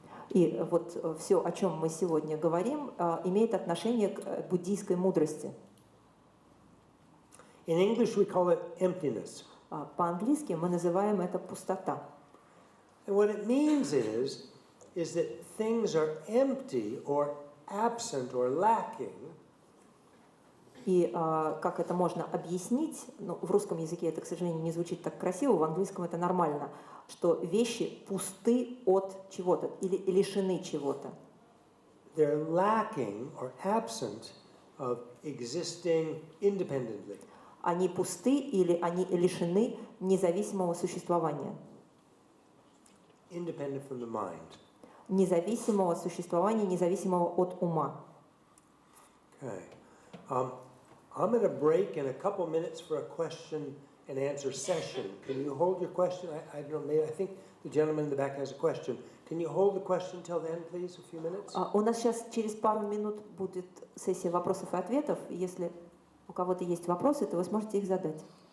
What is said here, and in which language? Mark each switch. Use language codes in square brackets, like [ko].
[ru] И вот все, о чем мы сегодня говорим, имеет отношение к буддийской мудрости. [en] In English we call it emptiness. [ru] По-английски мы называем это пустота. [en] And what it means is that things are empty or absent or lacking. [ru] И как это можно объяснить, ну, в русском языке это, к сожалению, не звучит так красиво, в английском это нормально, что вещи пусты от чего-то или лишены чего-то. [en] They're lacking or absent of existing independently. [ru] Они пусты или они лишены независимого существования. [en] Independent from the mind. [ru] Независимого существования, независимого от ума. [en] Okay. I'm going to break in a couple minutes for a question and answer session. Can you hold your question? I don't know, maybe I think the gentleman in the back has a question. Can you hold the question till then, please, a few minutes? [ru] У нас сейчас через пару минут будет сессия вопросов и ответов. Если у кого-то есть вопросы, то вы сможете их задать.